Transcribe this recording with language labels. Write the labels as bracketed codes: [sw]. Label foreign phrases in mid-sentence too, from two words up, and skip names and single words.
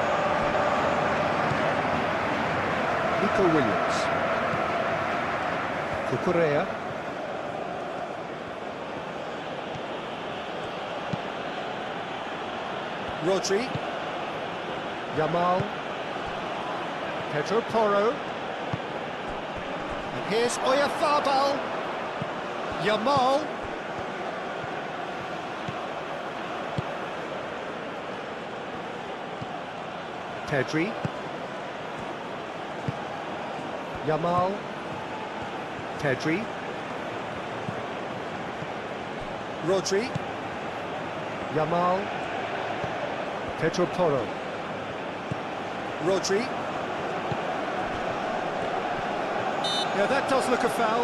[en] Nico Williams. Cucurella. Rodri. Yamal. Pedro Porro. And here's Oyarzabal. Yamal. Pedri. Yamal. Pedri. Rodri. Yamal. Pedro Porro. Rodri. Yeah, that does look a foul.